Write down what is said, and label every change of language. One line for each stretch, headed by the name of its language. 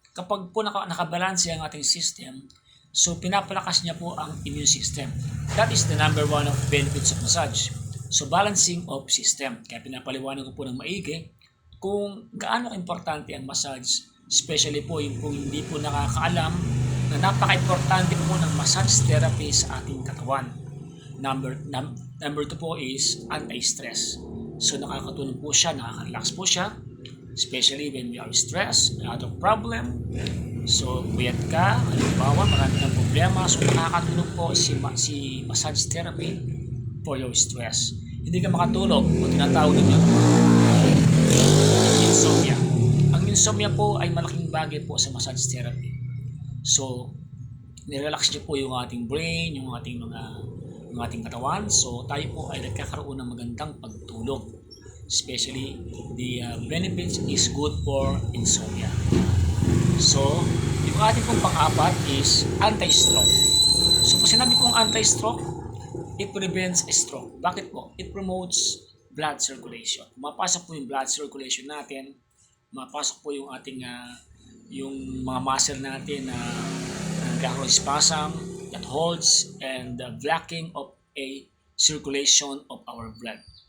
Filipino: Kapag po nakabalanse ang ating system, so pinapalakas niya po ang immune system.
English: That is the number one of benefits of massage. So balancing of system.
Filipino: Kaya pinapaliwanag ko po ng maigi kung gaano importante ang massage. Especially po yung kung hindi po nakakaalam na napaka-importante po ng massage therapy sa ating katawan.
English: Number two po is anti-stress.
Filipino: So nakakatulong po siya, nakaka-relax po siya.
English: Especially when we are stressed, out of problem.
Filipino: So, puyat ka, halimbawa, marami kang problema. So, nakakatulong po si massage therapy
English: for your stress.
Filipino: Hindi ka makatulog, o tinatawag ninyo insomnia. Ang insomnia po ay malaking bagay po sa massage therapy. So, nirelax niyo po yung ating brain, yung ating katawan. So, tayo po ay nagkakaroon ng magandang pagtulog.
English: Especially, the benefits is good for insomnia.
Filipino: So, yung ating pong pang-apat is anti-stroke.
English: So,
Filipino: kung sinabi pong
English: anti-stroke, it prevents a stroke.
Filipino: Bakit po?
English: It promotes blood circulation.
Filipino: Mapasok po yung
English: blood circulation
Filipino: natin, mapasok po yung ating yung mga muscle natin na nagkakaroon
English: spasm that holds and the blocking of a circulation of our blood.